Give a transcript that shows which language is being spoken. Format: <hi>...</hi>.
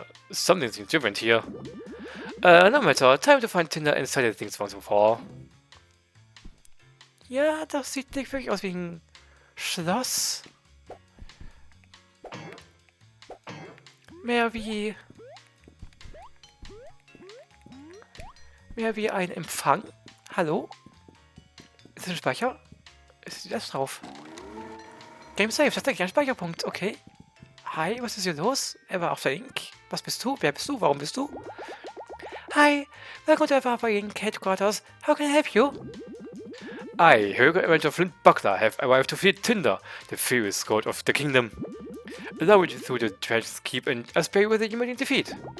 <en>Something seems different here. No matter, time to find Tinder and settle things once and for all.</en> <de>Ja, das sieht nicht wirklich aus wie ein Schloss. Mehr wie ein Empfang. Hallo? Ist das ein Speicher? Ist das drauf? Game Save, das ist eigentlich ein Speicherpunkt, okay. Hi, was ist hier los? Er war auf der Ink. Was bist du? Wer bist du? Warum bist du?</de> <en>Hi, welcome to our Ink headquarters. How can I help you? I, Hero Avenger Flynt Buckler, have arrived to defeat Tinder, the furious god of the kingdom. Allow me through the treasures keep and I spare you with a immediate defeat.</en>